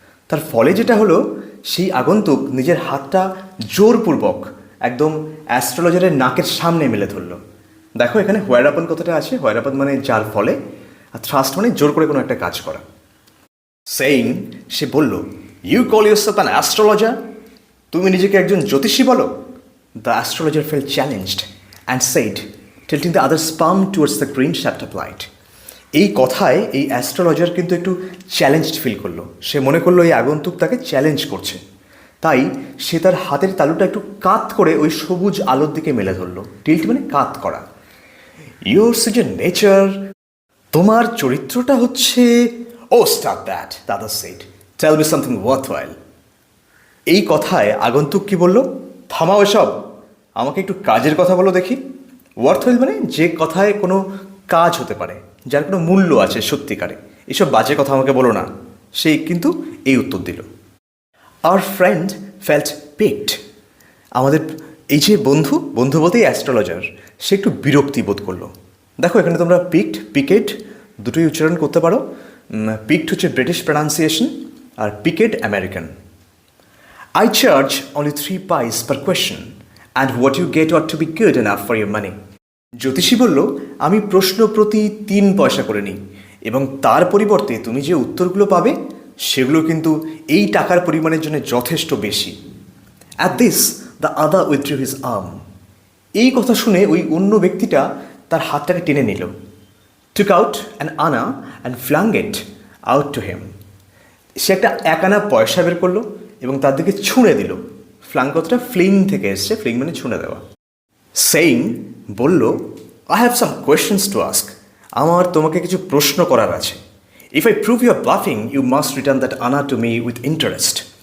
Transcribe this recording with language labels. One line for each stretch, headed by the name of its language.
Bangla: তার ফলে যেটা হলো, সেই আগন্তুক নিজের হাতটা জোরপূর্বক একদম অ্যাস্ট্রোলজারের নাকের সামনে মেলে ধরল। দেখো, এখানে হোয়ার আপন কথাটা আছে। হোয়ার আপন মানে যার ফলে, আর থ্রাস্ট মানে জোর করে কোনো একটা কাজ করা।
English: saying,
Bangla: সে বলল,
English: "You call yourself an astrologer?
Bangla: তুমি নিজেকে একজন জ্যোতিষী বলো?"
English: The astrologer fell challenged and said, tilting the other's palm towards the green shaft of light.
Bangla: এই কথায় এই অ্যাস্ট্রোলজার কিন্তু একটু চ্যালেঞ্জড ফিল করলো। সে মনে করলো এই আগন্তুক তাকে চ্যালেঞ্জ করছে, তাই সে তার হাতের তালুটা একটু কাত করে ওই সবুজ আলোর দিকে মেলে ধরলো। টিল্ট মানে কাত করা।
English: "your such a nature,
Bangla: তোমার চরিত্রটা হচ্ছে..."
English: "Oh stop that," the other said. "Tell me something worthwhile."
Bangla: এই কথায় আগন্তুক কি বলল? থামাও এসব, আমাকে একটু কাজের কথা বলো দেখি। ওয়ার্থওয়েল মানে যে কথায় কোনো কাজ হতে পারে, যার কোনো মূল্য আছে সত্যিকারে। এসব বাজে কথা আমাকে বলো না। সেই কিন্তু এই উত্তর দিল।
English: Our friend felt picked.
Bangla: আমাদের এই যে বন্ধু বলতেই অ্যাস্ট্রোলজার, সে একটু বিরক্তি বোধ করলো। দেখো, এখানে তোমরা পিকেড দুটোই উচ্চারণ করতে পারো। পিকড হচ্ছে British pronunciation, আর পিকেড American.
English: "I charge only 3 pice per question, and what you get ought to be good enough for your money."
Bangla: জ্যোতিষী বলল, আমি প্রশ্ন প্রতি 3 পয়সা করে নিই, এবং তার পরিবর্তে তুমি যে উত্তরগুলো পাবে সেগুলো কিন্তু এই টাকার পরিমাণের জন্য যথেষ্ট বেশি।
English: At this the other withdrew his arm.
Bangla: এই কথা শুনে ওই অন্য ব্যক্তিটা তার হাতটাকে টেনে নিল।
English: took out an anna and flung it out to him.
Bangla: সে একটা 1 আনা পয়সা বের করলো এবং তার দিকে ছুঁড়ে দিল। ফ্লাং কথাটা ফ্লিং থেকে এসছে, ফ্লিং মানে ছুঁড়ে দেওয়া। সেইং বলল,
English: I have some questions to ask,
Bangla: আমার তোমাকে কিছু প্রশ্ন করার আছে।
English: If I prove your bluffing you must return that anna to me with interest.